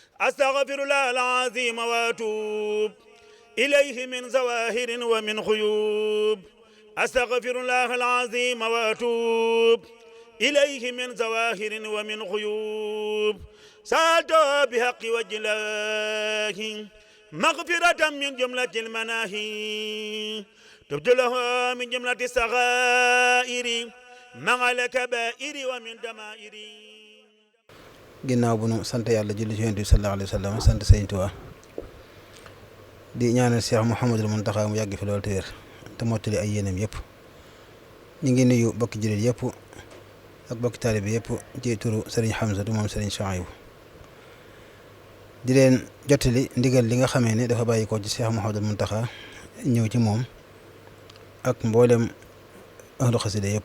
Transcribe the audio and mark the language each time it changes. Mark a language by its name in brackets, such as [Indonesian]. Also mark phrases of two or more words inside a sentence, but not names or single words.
[Arabic] أستغفر الله العظيم وأتوب إليه من زواهر ومن خيوب أستغفر الله العظيم وأتوب إليه من زواهر ومن خيوب سألت بحق وجه الله مغفرة من جملة المناهي تبت له من جملة الصغائر مع الكبائر ومن دمائر. [Wolof] ginnaaw bu nu sant yàlla julli ci Yonent bi [Arabic] صلى الله عليه وسلم [Wolof] sant Sëriñ Tuubaa di ñaanal Cheikh Mouhamadul Mountakha mu yàgg fi loolu te wér te mottali ay yéenam yëpp. ñu ngi nuyu bokki jullit yëpp ak bokki taalibe yëpp ci turu Serigne Hamzatu moom Serigne Chouaïbou di leen jottali ndigal li nga xamee ne dafa bàyyi ko ci Cheikh Mouhamadul Mountakha ñëw ci moom ak mboolem ahlu xasida yëpp.